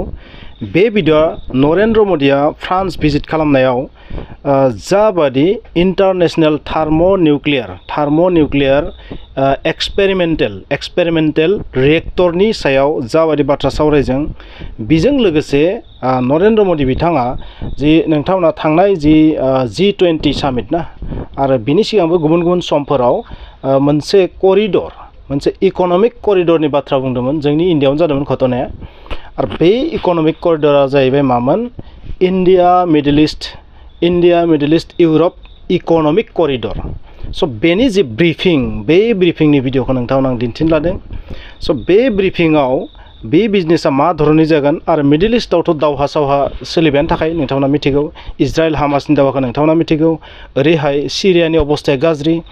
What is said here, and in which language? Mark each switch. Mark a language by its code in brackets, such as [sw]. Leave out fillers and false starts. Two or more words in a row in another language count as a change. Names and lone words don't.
[brx] बे भिडिअआ नरेन्द्र मदिया फ्रान्स भिजिट खालामनायाव जाबादि इंटरनेशनल थार्मोन्यूक्लियर एक्सपेरिमेंटल रिएक्टरनि सायाव जाबादि बाथ्रा सावरायजों बेजों लोगोसे नरेन्द्र मदि बिथाङा जि नोंथांमोना थांनाय जि G20 सामिट ना आरो बिनि सिगांबो गुबुन गुबुन समफोराव मोनसे करिडर मोनसे इकोनॉमिक करिडरनि बाथ्रा बुंदोंमोन। जोंनि इंडियायावनो जादोंमोन घटनाया आरो बे इकोनॉमिक करिडरा जाहैबाय मामोन इंडिया मिडल ईस्ट यूरोप इकोनॉमिक करिडर। सो बेनि जि ब्रीफिंग बे ब्रीफिंनि भिडिअखौ नोंथांमोन आं दिन्थिनो लादों। सो बे ब्रीफिंआव बे बिजनेसा मा धरननि जागोन आरो मिडल ईस्टआवथ' दावहा सावहा सोलिबायानो थाखाय नोंथांमोना मिथिगौ। इजराइल हामासनि दावहाखौ नोंथांमोना मिथिगौ। ओरैहाय सिरियानि अबस्थाया गाज्रि।